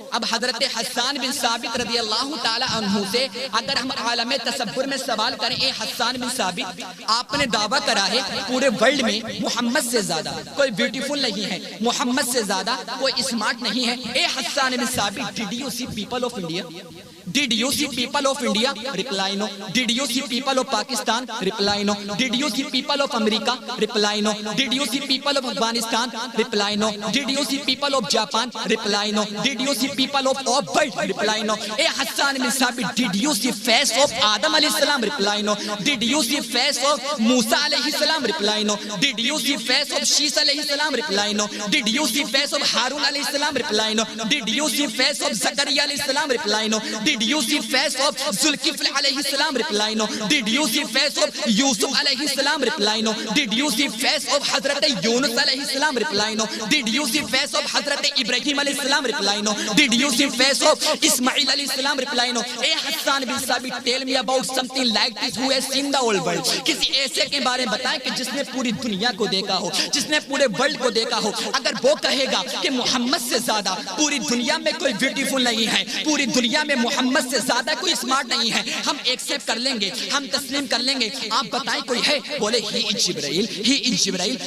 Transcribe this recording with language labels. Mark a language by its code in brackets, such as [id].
[ur] اب حضرت حسان بن ثابت رضی اللہ تعالی عنہ سے اگر ہم عالم تصور میں سوال کریں, اے حسان بن ثابت, آپ نے دعویٰ کرا ہے پورے ورلڈ میں محمد سے زیادہ کوئی بیوٹیفل نہیں ہے, محمد سے زیادہ کوئی اسمارٹ نہیں ہے. [en] اے حسان بن ثابت, did you see people of India? Did you see people of India? Reply no. Did you see people of Pakistan? Reply no. Did you see people of America? Reply no. Did you see people of Afghanistan? Reply no. Did you see people of Japan? Reply no. Did you see people of world? Reply no. Hey Hassan bin Sabit, did you see face of Adam alayhi salam? Reply no. Did you see face of Musa alayhi salam? Reply no. Did you see face of Shis alayhi salam? Reply no. Did you see face of Harun alayhi salam? Reply no. Did you see face of Zakaria alayhi salam? Reply no. Did you see face of Zulkifl alayhi salam? Reply no. Did you see face of Yusuf alayhi salam? Reply no. Did you see face of Hazrat Yunus alayhi salam? Reply no. Did you see face of Hazrat Ibrahim alayhi salam? Reply no. Did you see face of Ismail alayhi salam? Reply no. Hey Hassan bin Sabit, tell me about something like this who has seen the whole world. [ur] کسی ایسے کے بارے میں بتائیں کہ جس نے پوری دنیا کو دیکھا ہو, جس نے پورے ورلڈ کو دیکھا ہو. اگر وہ کہے گا کہ محمد سے زیادہ پوری دنیا میں کوئی بیوٹیفل نہیں ہے, پوری دنیا میں محمد سے زیادہ کوئی اسمارٹ نہیں ہے, ہم ایکسپٹ کر لیں گے, ہم تسلیم کر لیں گے. آپ بتائیں کوئی ہے؟ بولے [en] He is Jibrail, he is Jibrail.